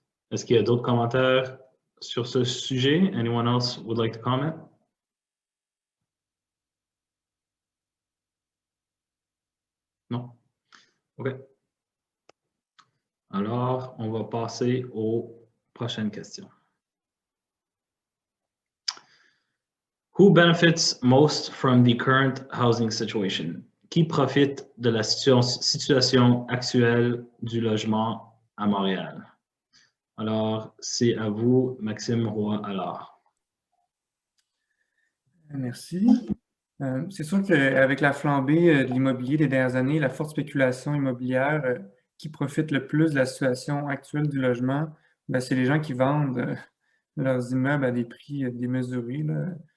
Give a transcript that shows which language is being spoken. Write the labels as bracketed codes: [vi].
[fr] Est-ce qu'il y a d'autres commentaires sur ce sujet? [en] Anyone else would like to comment? [fr] Non? OK. Alors, on va passer aux prochaines questions. [en] Who benefits most from the current housing situation? [fr] Qui profite de la situation actuelle du logement à Montréal? Alors, c'est à vous, Maxime Roy-Allard. Merci. C'est sûr qu'avec la flambée de l'immobilier des dernières années, la forte spéculation immobilière qui profite le plus de la situation actuelle du logement, ben, c'est les gens qui vendent leurs immeubles à des prix démesurés, là.